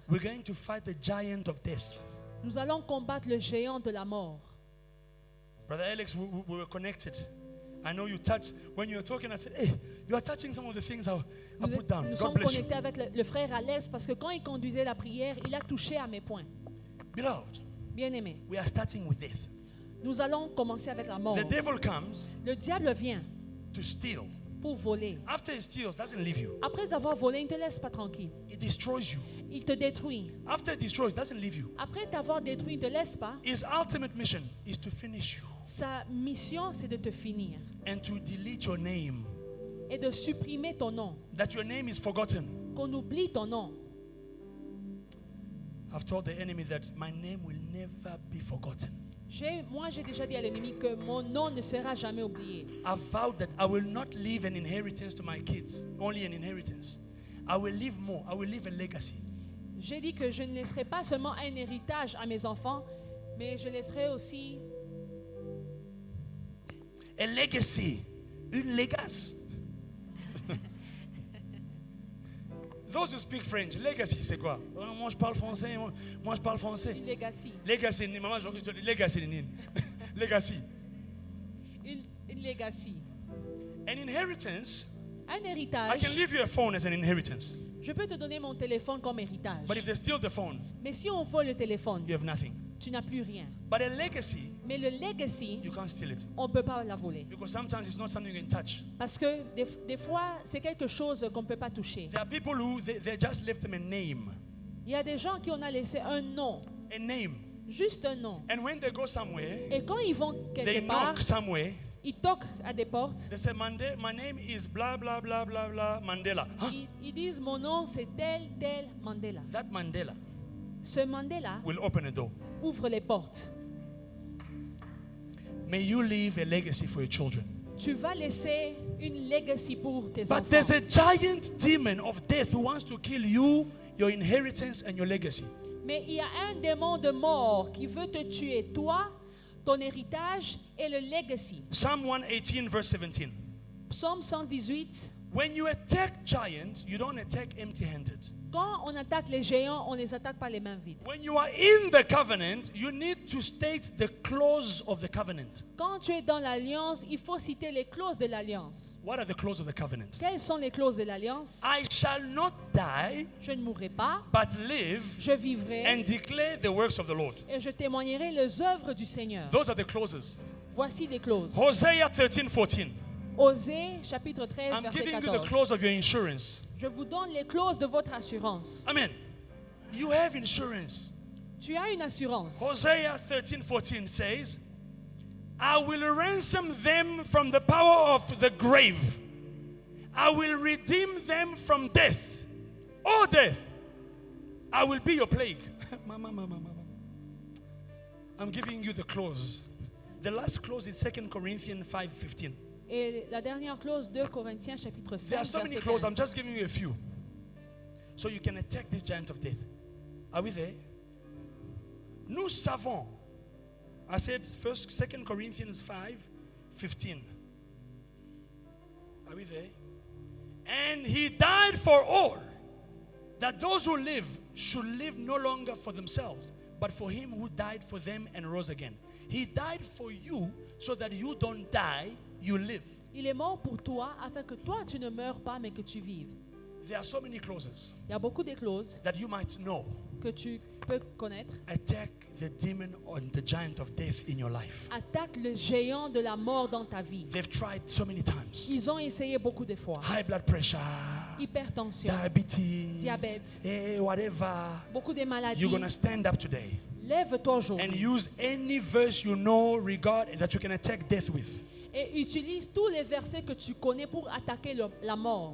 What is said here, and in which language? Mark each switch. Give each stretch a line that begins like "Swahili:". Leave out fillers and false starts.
English: we're going to fight the giant of death.
French: nous allons combattre le géant de la mort.
English: Brother Alex, we were connected. I know you touched, when you were talking, I said, hey, you are touching some of the things I put down.
French: Nous
English: God
French: sommes
English: bless you.
French: connectés avec le frère Alès parce que quand il conduisait la prière, il a touché à mes points.
English: Beloved,
French: Bien-aimé,
English: we are starting with death.
French: nous allons commencer avec la mort.
English: The devil comes
French: Le diable vient
English: to steal.
French: pour voler.
English: After he steals, doesn't leave you.
French: Après avoir volé, il ne te laisse pas tranquille.
English: He destroys you.
French: Il te détruit.
English: After he destroys, doesn't leave you.
French: Après t'avoir détruit, il ne te laisse pas.
English: His ultimate mission is to finish you
French: Sa mission, c'est de te finir
English: and to delete your name.
French: et de supprimer ton nom.
English: That your name is forgotten.
French: Qu'on oublie ton nom.
English: I've told the enemy that my name will never be forgotten.
French: Moi, j'ai déjà dit à l'ennemi que mon nom ne sera jamais oublié.
English: I've vowed that I will not leave an inheritance to my kids, only an inheritance. I will leave more. I will leave a legacy.
French: J'ai dit que je ne laisserai pas seulement un héritage à mes enfants, mais je laisserai aussi
English: A legacy.
French: Une legace.
English: Those who speak French, legacy,
French: c'est quoi? Moi, je parle français. Moi, je parle français. une legacy. Legacy, maman, legacy, legacy. Une legacy.
English: An inheritance.
French: Un
English: I
French: héritage.
English: can leave you a phone as an inheritance.
French: Je peux te donner mon téléphone comme héritage.
English: But if they steal the phone,
French: Mais si on vole le téléphone,
English: you have nothing.
French: tu n'as plus rien.
English: But a legacy,
French: Mais le legacy,
English: you can't steal it.
French: on ne peut pas la voler.
English: Because sometimes it's not something you can touch.
French: Parce que des fois, c'est quelque chose qu'on ne peut pas toucher.
English: There are people who, they just left them a name.
French: Il y a des gens qui ont laissé un nom,
English: A name.
French: juste un nom.
English: And when they go somewhere,
French: Et quand ils vont
English: they
French: quelque part,
English: knock somewhere.
French: ils toquent à des portes.
English: They say, my name is blah, blah, blah, blah, blah, Mandela. Huh?
French: Ils disent, mon nom c'est tel Mandela.
English: That Mandela
French: Ce Mandela
English: will open a door.
French: ouvre les portes.
English: May you leave a legacy for your children.
French: Tu vas laisser une legacy pour tes
English: But there's
French: enfants.
English: a giant demon of death who wants to kill you, your inheritance, and your legacy.
French: Mais il y a un démon de mort qui veut te tuer, toi, ton héritage et le legacy.
English: Psalm 118, verse 17.
French: Psaume 118.
English: When you attack giants, you don't attack empty-handed.
French: Quand on attaque les géants, on ne les attaque pas les mains vides.
English: When you are in the covenant, you need to state the clause of the covenant.
French: Quand tu es dans l'alliance, il faut citer les clauses de l'alliance.
English: What are the clauses of the covenant?
French: Quelles sont les clauses de l'alliance?
English: I shall not die,
French: Je ne mourrai pas,
English: but live
French: je vivrai
English: and declare the works of the Lord.
French: et je témoignerai les œuvres du Seigneur.
English: Those are the clauses.
French: Voici les clauses.
English: Hosea 13, 14.
French: Osée, chapitre 13,
English: I'm
French: verset
English: giving you the
French: 14.
English: clause of your insurance.
French: Je vous donne les clauses de votre assurance.
English: Amen. You have insurance.
French: Tu as une assurance.
English: Hosea 13, 14 says, I will ransom them from the power of the grave. I will redeem them from death. Oh, death, I will be your plague. Mama. I'm giving you the clause. The last clause is 2 Corinthians 5:15.
French: Et la dernière clause, 2 Corinthiens chapitre 5,
English: There are so many
French: verset
English: clauses.
French: 15.
English: I'm just giving you a few. So you can attack this giant of death. Are we there?
French: Nous savons.
English: I said 2 Corinthians 5:15. Are we there? And he died for all, that those who live should live no longer for themselves, but for him who died for them and rose again. He died for you so that you don't die, you live.
French: Il est mort pour toi afin que toi tu ne meurs pas mais que tu vives.
English: There are so many clauses
French: Il y a beaucoup de clauses
English: that you might know.
French: que tu peux connaître.
English: Attack the demon and the giant of death in your life.
French: Attaque le géant de la mort dans ta vie.
English: They've tried so many times.
French: Ils ont essayé beaucoup de fois.
English: High blood pressure,
French: Hypertension,
English: diabetes,
French: Diabète.
English: whatever.
French: beaucoup de maladies.
English: You're going to stand up today
French: Lève-toi
English: and
French: aujourd'hui
English: use any verse you know regard that you can attack death with
French: et utilise tous les versets que tu connais pour attaquer la mort